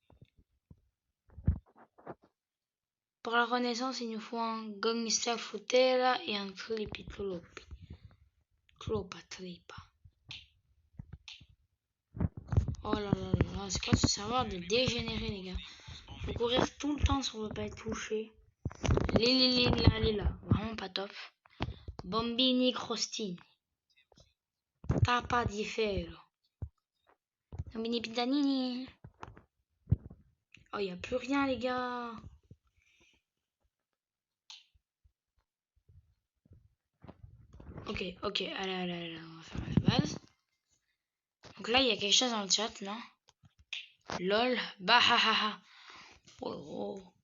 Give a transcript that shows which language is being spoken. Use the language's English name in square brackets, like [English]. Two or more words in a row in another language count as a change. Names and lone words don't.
[French] Pour la renaissance, il nous faut un Gangsta Frutella et un Tripi Tlopi. Tripa. Oh là là là, c'est quoi ce serveur de dégénérer, les gars? Faut courir tout le temps si on veut pas être touché. Là. Vraiment pas top. Bombini Crostini. Tapa di ferro. Bombini Pizzanini. Oh, y a plus rien, les gars. Ok, allez, on va faire la base. Donc là, il y a quelque chose dans le chat, non? Lol, bah ha ha ha. Oh.